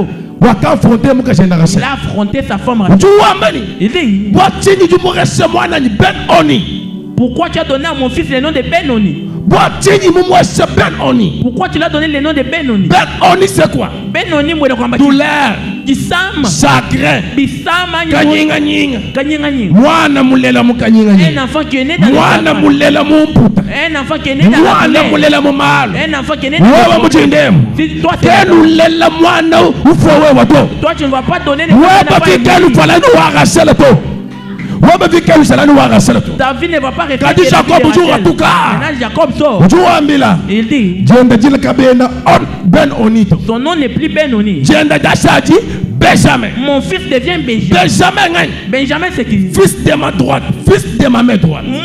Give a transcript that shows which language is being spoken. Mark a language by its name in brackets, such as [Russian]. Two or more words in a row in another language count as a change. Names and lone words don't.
[French] affronté sa femme. Il dit, pourquoi tu as donné à mon fils le nom de Ben-Oni? Pourquoi tu lui as donné le nom de Ben-Oni? Ben-Oni c'est quoi? Ben-Oni, douleur. chagrin, [Luba-Katanga] mwana mulela mukanyinga nyinga, mwana mulela mumputa, mwana mulela mumalo, wewe mujindemu, tenu lela mwana ufowe wato, wewe fikelu falanu wagasela to, wewe fikelu salanu wagasela to. [French] David ne va pas rester. [Luba-Katanga] Kadi Jacob ujua tuka, [French] Jacob sort. [Luba-Katanga] ujua ambila, [French] il dit, [Luba-Katanga] jenda jila kabena Ben Onito, [French] son nom n'est plus Ben Oni, [Luba-Katanga] jenda jashaji Benjamin. [French] Mon fils devient Benjamin. Benjamin, Benjamin c'est qui? fils de ma droite, fils de ma main droite.